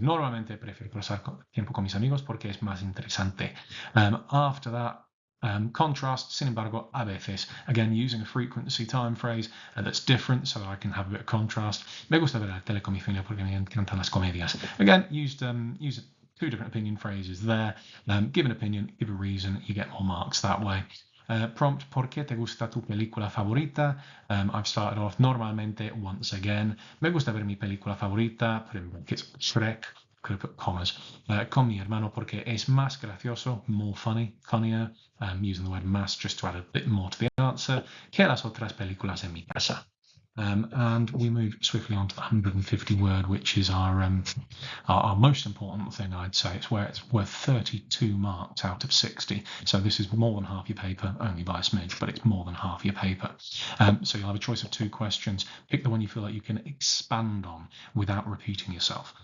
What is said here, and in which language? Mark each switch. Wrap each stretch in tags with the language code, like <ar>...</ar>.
<es>Normalmente prefiero pasar tiempo con mis amigos porque es más interesante.</es> <en>After that, contrast, sin embargo, a veces. Again, using a frequency time phrase that's different so that I can have a bit of contrast.</en> <es>Me gusta ver la tele con mi familia porque me encantan las comedias.</es> <en>Again, use 2 different opinion phrases there. Give an opinion, give a reason, you get more marks that way.</en> <es>Prompt, ¿por qué te gusta tu película favorita?</es> <en>I've started off normalmente, once again.</en> <es>Me gusta ver mi película favorita,</es> <en>put in brackets,</en> <es>Shrek,</es> <en>could have put commas,</en> <es>con mi hermano porque es más gracioso,</es> <en>more funnier, using the word más just to add a bit more to the answer,</en> <es>que las otras películas en mi casa.</es> <en>And we move swiftly on to the 150 word, which is our most important thing, I'd say. It's where it's worth 32 marks out of 60. So this is more than half your paper, only by a smidge, but it's more than half your paper. So you'll have a choice of 2 questions. Pick the one you feel like you can expand on without repeating yourself.</en>